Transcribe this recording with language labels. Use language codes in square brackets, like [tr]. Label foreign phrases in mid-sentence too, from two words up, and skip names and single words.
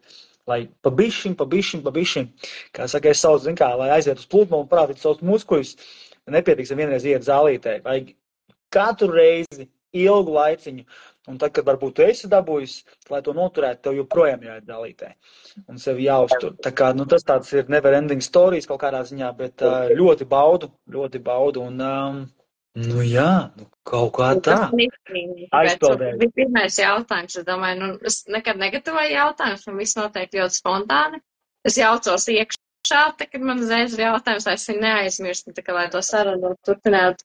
[lv] Lai pabišķim, kā saka, es saucu, lai aiziet uz plūtmu un parādīt savus muskuļus, nepietiks vienreiz iet zālītē, vajag katru reizi ilgu laiciņu, un tad, kad varbūt tu esi dabūjis, lai to noturētu, tev joprojām jāiet zālītē, un sevi jāuztur. Tā kā, tas tāds ir [en] never ending stories [lv] kaut kādā ziņā, bet ļoti baudu, un, kaut kā tā. Aizpildēju. Bija pirmais jautājums, es domāju, es nekad negatavoju jautājumus, man viss notiek ļoti spontāni. Es jaucos iekšā, kad man uzreiz ir jautājums, lai es viņu neaizmirstu, tā kā lai to sarunu turpinātu.